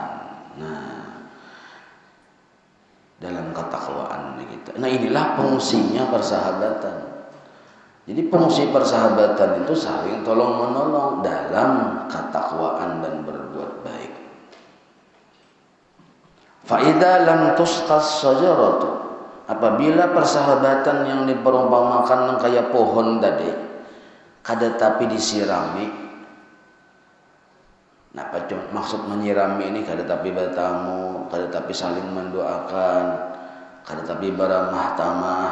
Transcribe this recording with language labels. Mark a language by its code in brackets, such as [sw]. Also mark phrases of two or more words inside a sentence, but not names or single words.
[bjn] Nah, dalam ketakwaan kita. Nah, inilah fungsinya persahabatan. Jadi fungsi persahabatan itu saling tolong menolong dalam ketakwaan dan berbuat baik. [ar] فإذا لم تسق الشجرة, [bjn] apabila persahabatan yang diperumpamakan kayak pohon tadi kada tapi disirami. Nah, apa maksud menyirami ini? Kada tapi bertamu, kada tapi saling mendoakan, kada tapi beramah tamah.